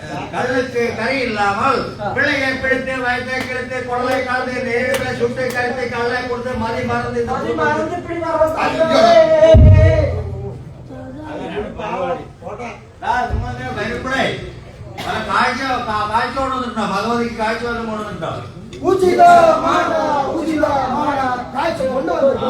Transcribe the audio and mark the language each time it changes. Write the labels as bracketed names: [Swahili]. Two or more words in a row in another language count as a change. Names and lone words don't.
[Tamil] கல்லுக்கு கறி இல்லாமல் பிள்ளையை பிடித்து வயத்தை கிழித்து குடலை கலந்து நேரில் சுட்டு கழித்து கல்லை கொடுத்து மதி மறந்து [Malayalam] വരുമ്പോഴേ പല കാഴ്ച കൊണ്ടുവന്നിട്ടുണ്ടോ ഭഗവതിക്ക് കാഴ്ച വല്ലതും കൊണ്ടുവന്നിട്ടുണ്ടോ കാഴ്ച കൊണ്ടുവന്നു